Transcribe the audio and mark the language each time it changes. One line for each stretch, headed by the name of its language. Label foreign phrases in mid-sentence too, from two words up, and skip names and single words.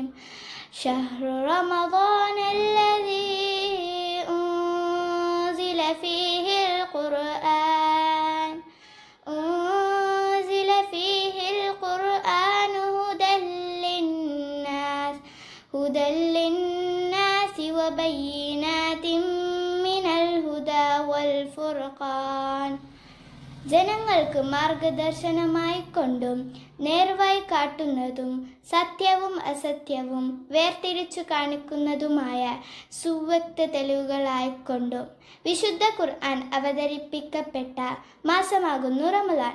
Arabic: شهر رمضان الذي أنزل فيه القرآن هدى للناس وبينات من الهدى والفرقان.
Malayalam: ജനങ്ങൾക്ക് മാർഗദർശനമായി കൊണ്ടും നേർവഴി കാട്ടുന്നതും സത്യവും അസത്യവും വേർതിരിച്ചു കാണിക്കുന്നതുമായ സുവ്യക്ത തെളിവുകളായിക്കൊണ്ടും വിശുദ്ധ ഖുർആൻ അവതരിപ്പിക്കപ്പെട്ട മാസമാകുന്നു റമളാൻ.